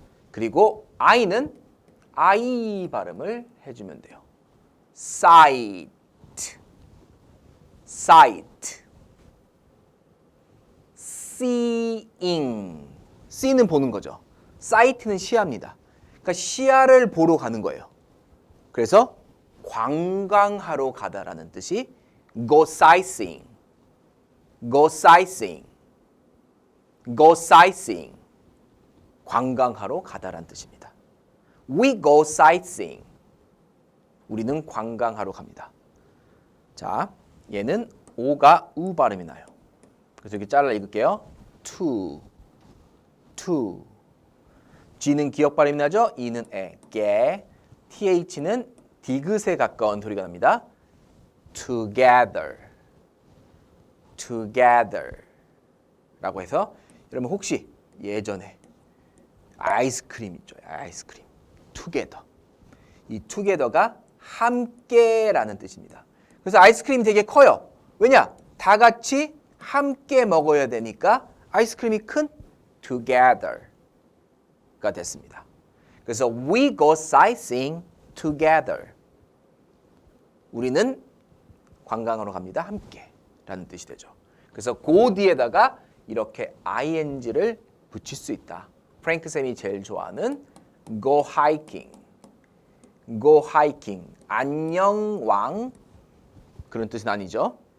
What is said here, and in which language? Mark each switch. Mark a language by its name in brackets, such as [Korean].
[Korean] 그리고 I는 I 발음을 해주면 돼요. [English] sight, sight, seeing. see는 [Korean] 보는 거죠. sight는 시야입니다. 그러니까 시야를 보러 가는 거예요. 그래서 관광하러 가다라는 뜻이 [English] go sightseeing, go sightseeing, go sightseeing. [Korean] 관광하러 가다라는 뜻입니다. [English] We go sightseeing. [Korean] 우리는 관광하러 갑니다. 자, 얘는 오가 우 발음이 나요. 그래서 여기 잘라 읽을게요. to, to. G는 기역 발음이 나죠? E는 에, 게. TH는 디귿에 가까운 소리가 납니다. [English] together, together [Korean] 라고 해서 여러분 혹시 예전에 아이스크림 있죠? 아이스크림. together. 이 together가 함께라는 뜻입니다. 그래서 아이스크림이 되게 커요. 왜냐? 다 같이 함께 먹어야 되니까 아이스크림이 큰 together가 됐습니다. 그래서 [English] we go sightseeing together. [Korean] 우리는 관광하러 갑니다. 함께 라는 뜻이 되죠. 그래서 go 뒤에다가 이렇게 ing를 붙일 수 있다. 프랭크 쌤이 제일 좋아하는 [English] go hiking, go hiking, [Korean] 안녕 왕 그런 뜻은 아니죠.